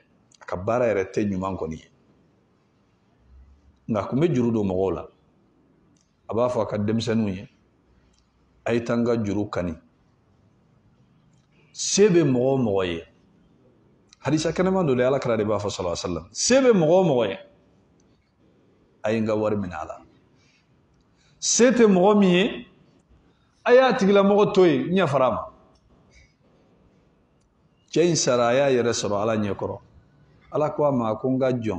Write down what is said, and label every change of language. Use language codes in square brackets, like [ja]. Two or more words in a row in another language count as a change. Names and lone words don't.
[bm] A ka baara yɛrɛ tɛ ɲuman kɔni ye. Nka a kun bɛ juru don mɔgɔw la. A b'a fɔ a ka denmisɛnninw ye a ye taa n ka juru kani. Se bɛ mɔgɔ o mɔgɔ ye. Hadisa kɛnɛman dɔ de Alakira de b'a fɔ [ar] صلى الله عليه وسلم. [bm] Se bɛ mɔgɔ o mɔgɔ ye a ye n ka wari minɛ a la. Se tɛ mɔgɔ min ye a y'a tigilamɔgɔ to yen ɲɛ fara a ma. Cɛ in sara a y'a yɛrɛ sɔrɔ Ala ɲɛkɔrɔ. Ala ko a ma a ko n ka jɔn.